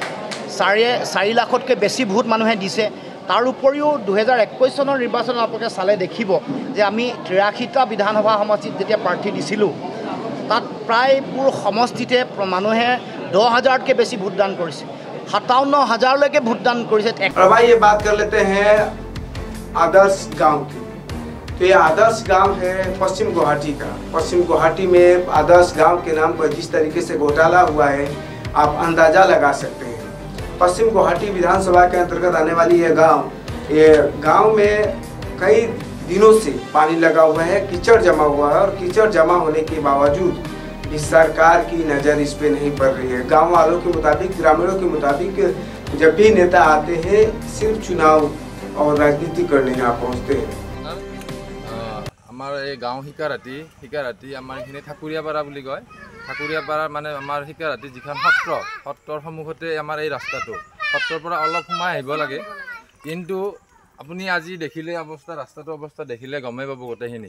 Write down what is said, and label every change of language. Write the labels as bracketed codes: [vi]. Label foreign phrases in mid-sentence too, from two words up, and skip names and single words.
[as] 4 লাখতকৈ বেছি ভোট মানুহে দিছে। তাৰ উপৰিও 2021 চনৰ নিৰ্বাচনত আপোনালোকে চালে দেখিব যে আমি 83টা বিধানসভা সমষ্টিত যেতিয়া প্ৰাৰ্থী দিছিলোঁ তাত প্ৰায়বোৰ সমষ্টিতে মানুহে 10,000তকৈ বেছি ভোটদান কৰিছে, 57,000লৈকে ভোটদান কৰিছে। [hi] और भाई ये बात कर लेते हैं आदर्श गांव की। तो ये आदर्श गांव है पश्चिम गुवाहाटी का। पश्चिम गुवाहाटी में आदर्श गांव के नाम पर जिस तरीके से घोटाला हुआ है आप अंदाजा लगा सकते हैं। पश्चिम गुवाहाटी विधानसभा के अंतर्गत आने वाली ये गांव में कई दिनों से पानी लगा हुआ है, कीचड़ जमा हुआ है और कीचड़ जमा होने के बावजूद इस सरकार की नज़र इस पे नहीं पड़ रही है। गांव वालों के मुताबिक, ग्रामीणों के मुताबिक जब भी नेता आते हैं सिर्फ चुनाव और राजनीति करने यहाँ पहुँचते हैं। [as] আমাৰ এই গাঁও শিকাৰাতি আমাৰ এইখিনি ঠাকুৰীয়াপাৰা বুলি কয়। ঠাকুৰীয়াপাৰা মানে আমাৰ শিকাৰাতি যিখন সত্ৰৰ সন্মুখতে আমাৰ এই ৰাস্তাটো সত্ৰৰ পৰা অলপ সোমাই আহিব লাগে। কিন্তু আপুনি আজি দেখিলে ৰাস্তাটোৰ অৱস্থা দেখিলে গমেই পাব গোটেইখিনি।